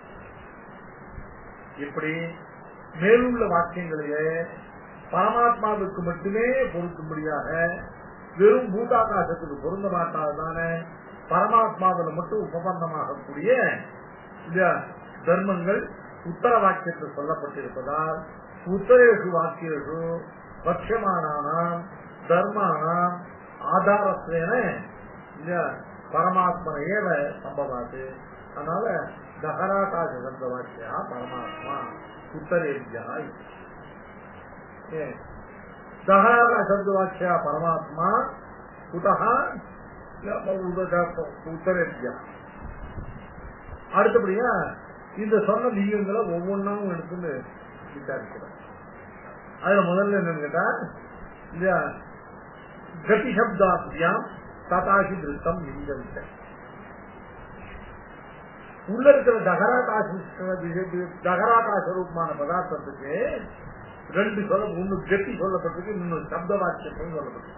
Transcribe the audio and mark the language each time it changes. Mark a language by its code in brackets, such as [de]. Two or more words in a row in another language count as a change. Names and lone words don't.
[ta] இப்படி மேலுள்ள வாக்கியங்களையே பரமாத்மாவுக்கு மட்டுமே பொருத்தும்படியாக வெறும் பூதாகாசத்துக்கு பொருந்த மாட்டாததான பரமாத்மாவில் மட்டும் உபபந்தமாகக்கூடிய தர்மங்கள் உத்தர வாக்கியத்தில் சொல்லப்பட்டிருப்பதால் [sa] उत्तरेषु वाक्येषु पठ्यमानानाम् धर्माणाम् आधारत्वेन परमात्मा एव सम्भवतु. அதனால दहराकाश शब्द वाक्या परमात्मा उत्तरेभ्यः. दहराकाश शब्दवाक्या परमात्मा कुतः உத்தரேபியா. [ta] அடுத்தபடியா இந்த சொன்ன லிங்கங்களை ஒவ்வொன்றும் எடுத்துன்னு விசாரிக்கிறோம். அதுல முதல்ல என்னன்னு கேட்டா இல்லையா, [sa] गति शब्दाभ्याम् तथाहि दृष्टम् लिङ्ग [ta] உள்ள இருக்கிற தகராகாச ரூபமான பதார்த்தத்துக்கு ரெண்டு சொல்ல, ஒன்னு கதி சொல்லப்பட்டிருக்கு, இன்னொரு சப்த வாக்கியம் சொல்லப்பட்டிருக்கு.